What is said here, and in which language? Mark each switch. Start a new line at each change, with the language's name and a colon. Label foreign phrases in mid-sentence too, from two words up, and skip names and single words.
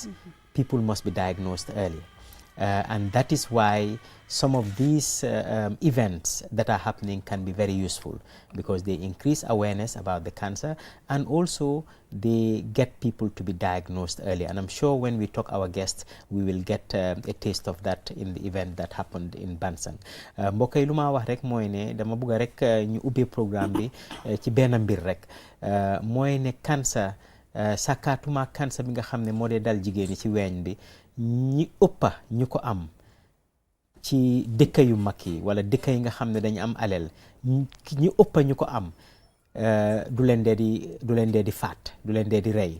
English: People must be diagnosed early. And that is why some of these events that are happening can be very useful, because they increase awareness about the cancer, and also they get people to be diagnosed early. And I'm sure when we talk our guests, we will get a taste of that in the event that happened in Bansang.
Wolof: mbokk yi lu ma wax rek mooy ne dama bëgg rek ñu ubbee programme bi ci benn mbir rek mooy ne cancer sakatuma cancer bi nga xam ne moo dee dal jigéen ñi ci weeñ bi, ñi ëppa ñu ko am ci dëkk yu mag yi wala dëkk yi nga xam ne dañu am alal, ñi ëppa ñu ko am du leen dee di faat, du leen dee di rey.